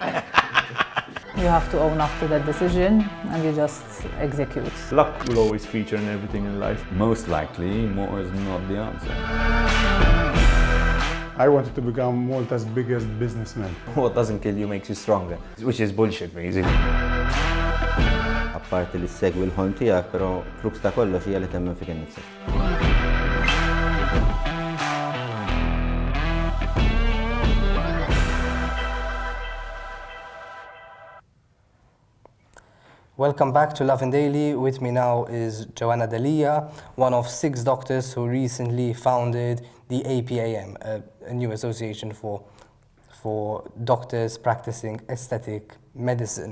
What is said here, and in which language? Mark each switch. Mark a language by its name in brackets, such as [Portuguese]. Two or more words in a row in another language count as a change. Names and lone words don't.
[English] You have to own up to that decision and you just execute. Luck will always feature in everything in life. Most likely, more is not the answer. I wanted to become Malta's biggest businessman. What doesn't kill you makes you stronger. Which is bullshit, basically. [Maltese] Apparti li segwi l-ħolm tiegħek, però flux ta' kollox hija li temmen fik innifsek. [English] Welcome back to Lovin Daily. With me now is Joanna Delia, one of 6 doctors who recently founded the APAM, a new association for doctors practicing aesthetic medicine.